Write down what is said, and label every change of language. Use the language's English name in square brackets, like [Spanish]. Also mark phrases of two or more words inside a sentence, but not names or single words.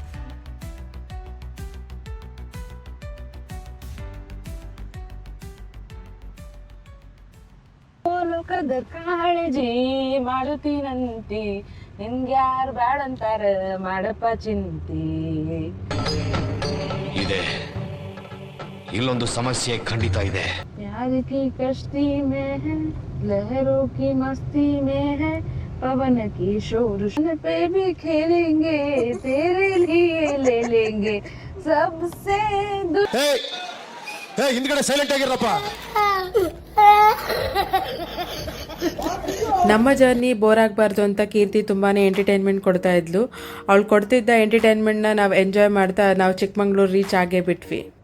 [Kannada] ಲೋಕದ ಕಾಳಜಿ ಮಾಡುತ್ತೀನಂತಿ, ನಿನ್ಗ್ಯಾರು ಬ್ಯಾಡ ಅಂತಾರ, ಮಾಡಪ್ಪ ಚಿಂತಿ. ಇದೆ, ಇಲ್ಲೊಂದು ಸಮಸ್ಯೆ ಖಂಡಿತ ಇದೆ. [Hindi] प्यार की कश्ती में है, लहरों की मस्ती में है, पवन की शोर पे भी खेलेंगे, तेरे लिए ले लेंगे सबसे [Kannada] ಹಿಂದ್ಗಡೆ ಸೈಲೆಂಟ್ ಆಗಿರಪ್ಪ. ನಮ್ಮ ಜರ್ನಿ ಬೋರ್ ಆಗಬಾರ್ದು ಅಂತ ಕೀರ್ತಿ ತುಂಬಾ ಎಂಟರ್ಟೈನ್ಮೆಂಟ್ ಕೊಡ್ತಾ ಇದ್ಲು. ಅವಳು ಕೊಡ್ತಿದ್ದ ಎಂಟರ್ಟೈನ್ಮೆಂಟ್ನ ನಾವು ಎಂಜಾಯ್ ಮಾಡ್ತಾ ನಾವು ಚಿಕ್ಕಮಂಗ್ಳೂರು ರೀಚ್ ಆಗೇ ಬಿಟ್ವಿ.